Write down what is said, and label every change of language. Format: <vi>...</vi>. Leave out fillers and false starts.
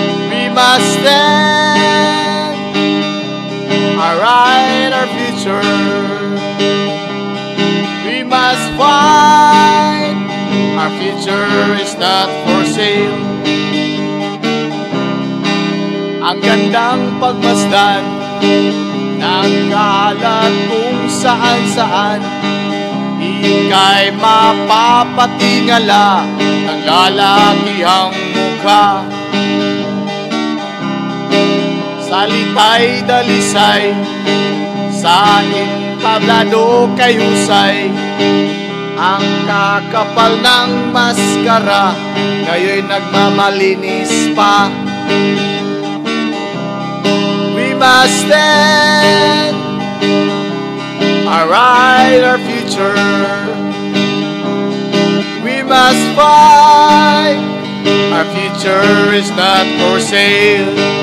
<en>We must stand, alright, our future. We must fight, our future is not for sale.</en> <tl>Ang gandang pagmasdan ng kalat kung saan-saan, ika'y mapapatingala ng lalakihang mukha. Salita'y dalisay, sa entablado kay husay, ang kakapal ng maskara ngayon'y nagmamalinis pa.</tl> <en>We must stand, alright, our future. We must fight, our future is not for sale.</en>